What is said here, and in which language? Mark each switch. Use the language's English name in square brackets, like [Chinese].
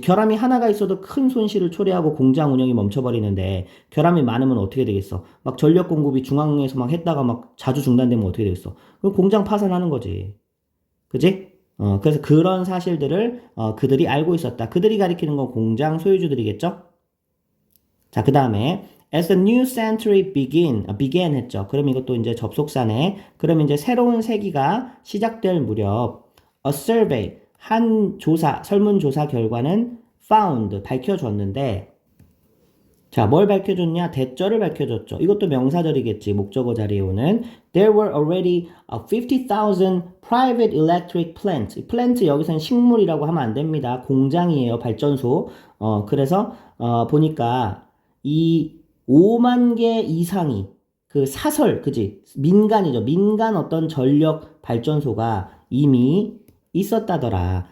[Korean] 결함이 하나가 있어도 큰 손실을 초래하고 공장 운영이 멈춰버리는데 결함이 많으면 어떻게 되겠어? 막 전력 공급이 중앙에서 막 했다가 막 자주 중단되면 어떻게 되겠어? 그럼 공장 파산하는 거지. 그지? 그래서 그런 사실들을 그들이 알고 있었다. 그들이 가리키는 건 공장 소유주들이겠죠? 자, 그 다음에 [English] as the new century began [Korean] 했죠. 그럼 이것도 이제 접속사네. 그럼 이제 새로운 세기가 시작될 무렵 a survey 한 조사, 설문조사 결과는 found 밝혀줬는데 자, 뭘 밝혀줬냐? 대절을 밝혀줬죠. 이것도 명사절이겠지. 목적어 자리에 오는. [English] There were already 50,000 private electric plants. [Korean] plant 여기서는 식물이라고 하면 안 됩니다. 공장이에요. 발전소. 그래서 보니까 이 5만 개 이상이 그 사설, 그지? 민간이죠. 민간 어떤 전력 발전소가 이미 있었다더라.